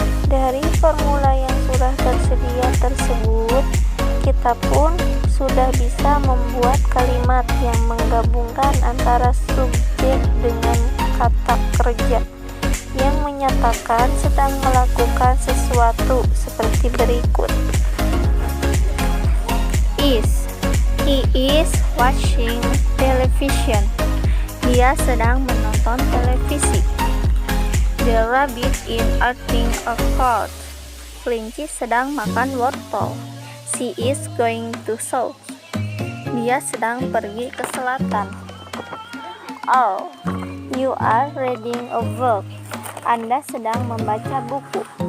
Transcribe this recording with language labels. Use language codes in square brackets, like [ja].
[id] Dari formula yang sudah tersedia tersebut, kita pun sudah bisa membuat kalimat yang menggabungkan antara subjek dengan kata kerja yang menyatakan sedang melakukan sesuatu seperti berikut. [en] Is, he is watching television. [id] Dia sedang menonton televisi. [en] The rabbit is eating a carrot. [id] Kelinci sedang makan wortel. [en] She is going to south. [id] Dia sedang pergi ke selatan. [en] Oh, you are reading a book. [id] Anda sedang membaca buku.